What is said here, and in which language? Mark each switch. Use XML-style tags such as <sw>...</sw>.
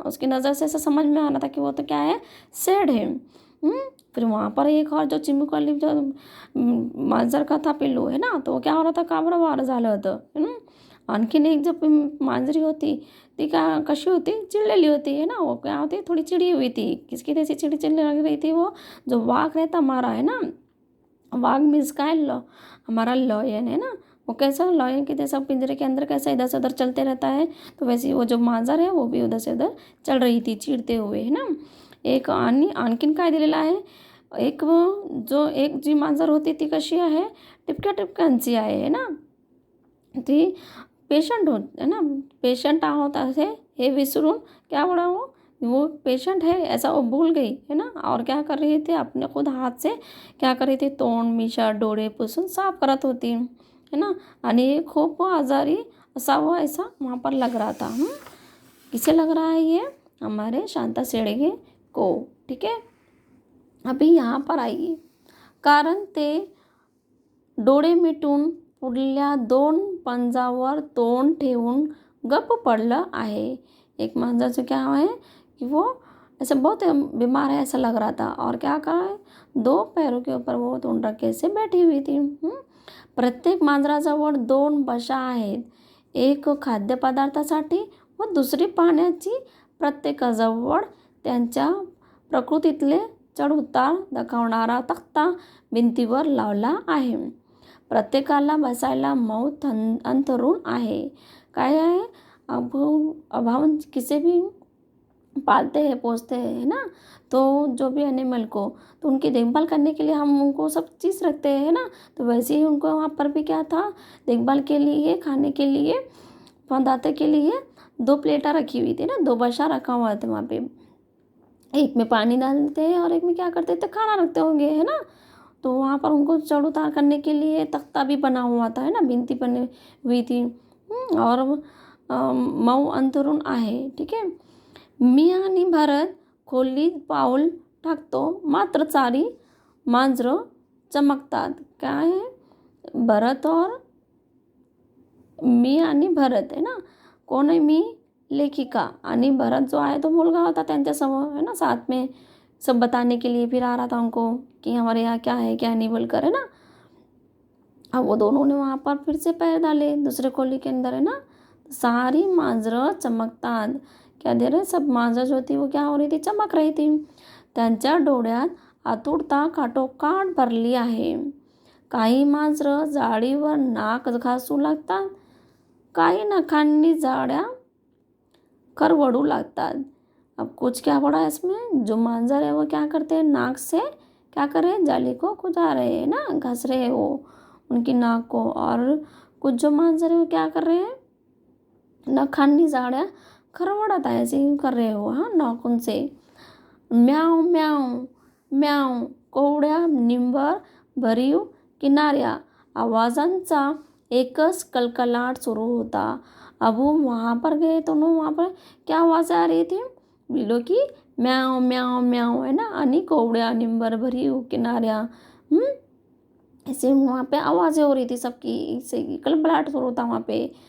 <hi>उसकी नज़र से ऐसा समझ में आ रहा था कि वो तो क्या है? सैड है. फिर वहाँ पर एक और जो चिमुकली जो मांजर का था पिल्लू है ना, तो क्या हो रहा था?</hi> <mr>काबरं झालं होतं है ना. आणखीन एक जो मांजरी होती ती कशी होती? चिडलेली होती</mr> <hi>है ना. वो क्या होती? थोड़ी चिड़ी हुई थी. किसकी जैसी चिड़ने लग रही थी? वो जो वाघ रहता हमारा है ना, वाघ मीन्स का है? हमारा लॉयन है ना. वो कैसा लॉयन के जैसा पिंजरे के अंदर कैसा इधर से उधर चलते रहता है, तो वैसे वो जो मांजर है वो भी उधर से उधर चल रही थी चिड़ते हुए है ना.</hi> <mr>एक आणखीन काय दिलेलं आहे? एक जी मांजर होती ती कशी आहे? टिपक्या टिपक्यांची आहे ना. ती पेशंट है ना, पेशंट आहोत असे हे विसरून</mr> <hi>क्या बोला वो पेशंट है ऐसा वो भूल गई है ना. और क्या कर रही थी? अपने खुद हाथ से क्या कर रही थी?</hi> <mr>तोंड, मिशा, डोळे पुसून साफ करत होती है ना. आणि खूप आजारी असावं</mr> <hi>ऐसा वहाँ पर लग रहा था. किसे लग रहा है ये? हमारे शांता शेळके को. ठीक है, अभी यहाँ पर आइए.</hi> <mr>कारण ते डोळे मिटून पुढल्या 2 पंजावर तोंड ठेवून गप्प पडलं आहे.</mr> <hi>एक मांजर क्या है कि वो ऐसे बहुत बीमार है ऐसा लग रहा था. और क्या कर रहा है? 2 पैरों के ऊपर वो तोंड रखे से बैठी हुई थी.</hi> <mr>प्रत्येक मांजराजवळ 2 बशा आहेत, एक खाद्यपदार्थासाठी व दुसरी पाण्याची. प्रत्येकाजवळ त्यांच्या प्रकृतीतले चढउतार दाखवणारा तक्ता भिंतीवर लावला आहे. प्रत्येकाला बसायला मऊ अंथरूण आहे.</mr> <hi>काय है, अब हम किसी भी पालते हैं पोसते हैं, है ना, तो जो भी एनिमल को, तो उनकी देखभाल करने के लिए हम उनको सब चीज़ रखते हैं, है ना। तो वैसे ही उनको वहाँ पर भी क्या था, देखभाल के लिए, खाने के लिए, पदार्थ के लिए 2 प्लेटा रखी हुई थी ना, 2 बर्शा रखा हुआ था वहाँ पे। एक में पानी डालते हैं और एक में क्या करते थे, खाना रखते होंगे, है ना। तो वहाँ पर उनको चढ़ उतार करने के लिए तख्ता भी बना हुआ था, है ना, भिंती बनी हुई थी।</hi> <mr>और मऊ अंथरूण आहे, ठीक आहे। मी आणि भरत खोलीत पाऊल टाकतो, मात्र चारी मांजरं चमकतात. काय आहे, भरत और मी आणि भरत, है ना, कोण आहे, मी लेखिका आणि भरत जो आहे तो मुलगा होता त्यांच्यासमोर, है ना,</mr> <hi>साथ में सब बताने के लिए फिर आ रहा था उनको कि हमारे यहाँ क्या है क्या नहीं बोलकर,</hi> <mr>है ना।</mr> <hi>अब वो दोनों ने वहाँ पर फिर से पैर डाले दूसरे खोली के अंदर, है ना।</hi> <mr>सारी मांजरं चमकतात,</mr> <hi>क्या दे रहे, सब मांजर जो थी वो क्या हो रही थी, चमक रही थी.</hi> <mr>त्यांच्या डोळ्यात आतुरता काठोकाठ भरली आहे. काही मांजरं जाळीवर नाक घासू लागतात, काही नखांनी जाळ्या करवड़ू लागतात.</mr> <hi>अब कुछ क्या पड़ा है इसमें, जो मांजर है वो क्या करते हैं, नाक से क्या कर रहे हैं, जाली को खुजा रहे हैं ना, घस रहे हैं वो उनकी नाक को। और कुछ जो मांजर है वो क्या कर रहे हैं,</hi> <mr>नखांनी जाळ्या खरवड़त आहे,</mr> <hi>ऐसे ही कर रहे हो, हाँ, नाखून से।</hi> <mr>म्याव म्याव म्याव, कोवड्या निंबर भरीव किनाऱ्या आवाजांचा एकच कलकलाट सुरू होता.</mr> <hi>अब वो वहाँ पर गए तो वहाँ पर क्या आवाज़ आ रही थी, बिल्लों की म्याव म्याव म्याव, है ना,</hi> <mr>आणि कोवड्या निंबर भरीव किनाऱ्या,</mr> <hi>ऐसे वहाँ पे आवाज़ें हो रही थी सबकी, से कलबलाट सुरू होता वहाँ पे.</hi>